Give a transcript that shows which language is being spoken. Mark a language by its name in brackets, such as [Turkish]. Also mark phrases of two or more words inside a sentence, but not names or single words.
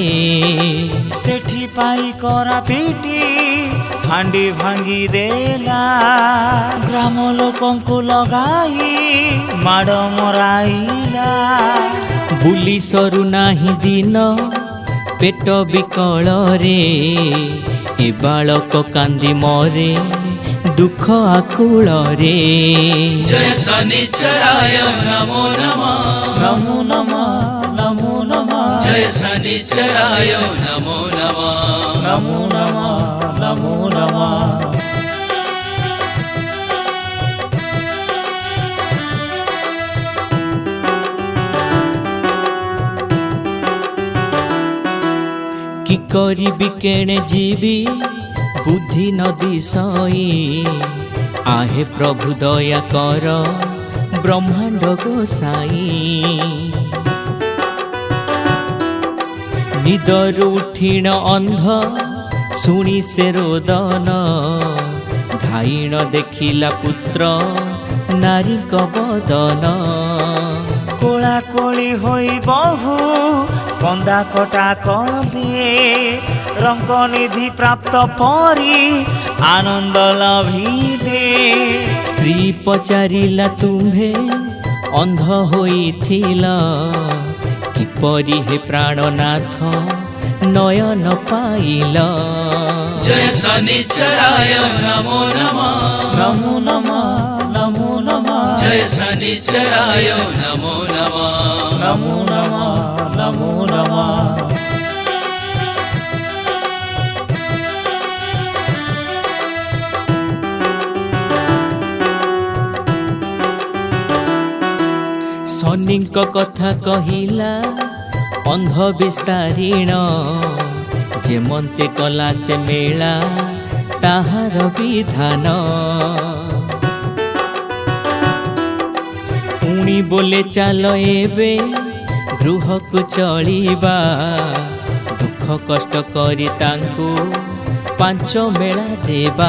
[Odia] ସେଠି ପାଇ କରା ପିଟି ହାଣ୍ଡି ଭାଙ୍ଗି ଦେଲା, ଗ୍ରାମ ଲୋକଙ୍କୁ ଲଗାଇ ମାଡ଼ ମରାଇଲା। ବୁଲି ସରୁ ନାହିଁ ଦିନ ପେଟ ବିକଳରେ, ଏ ବାଳକ କାନ୍ଦି ମରେ ଦୁଃଖ ଆକୁଳରେ। [Sanskrit] जय शनिश्चराय नमो नमः ନମୋ ନମଃ ନମୋ ନମଃ जय शनिश्चराय नमो नमः ନମୋ ନମଃ ନମୋ ନମଃ। [Odia] କି କରିବି କେଣେ ଯିବି ବୁଦ୍ଧି ନଦୀ ସଇ, ଆହେ ପ୍ରଭୁ ଦୟା କର ବ୍ରହ୍ମାଣ୍ଡ ଗୋସାଇ। ନିଦର ଉଠିଣ ଅନ୍ଧ ଶୁଣି ସେ ରୋଦନ, ଧାଇଣ ଦେଖିଲା ପୁତ୍ର ନାରୀ ବଦନ। କୋଳା କୋଳି ହୋଇ ବହୁ କନ୍ଦା କଟା କଲେ, ରଙ୍ଗ ନିଧି ପ୍ରାପ୍ତ ପରି ଆନନ୍ଦ ଲଭିଲେ। ସ୍ତ୍ରୀ ପଚାରିଲା ତୁମ୍ଭେ ଅନ୍ଧ ହୋଇଥିଲା, କିପରି ହେ ପ୍ରାଣନାଥ ନୟନ ପାଇଲା। [Sanskrit] जय शनिश्चराय नमो नमः नमो नमः नमो नमः जय शनिश्चराय नमो नमः नमो नमः नमो नमः। [Odia] शनिଙ୍କ କଥା କହିଲା ଅନ୍ଧ ବିସ୍ତାରିଣ, ଯେମନ୍ତେ କଲା ସେ ମେଳା ତାହାର ବିଧାନ। ପୁଣି ବୋଲେ ଚାଲ ଏବେ ଗୃହକୁ ଚଳିବା, ଦୁଃଖ କଷ୍ଟ କରି ତାଙ୍କୁ ପାଞ୍ଚ ମେଳା ଦେବା।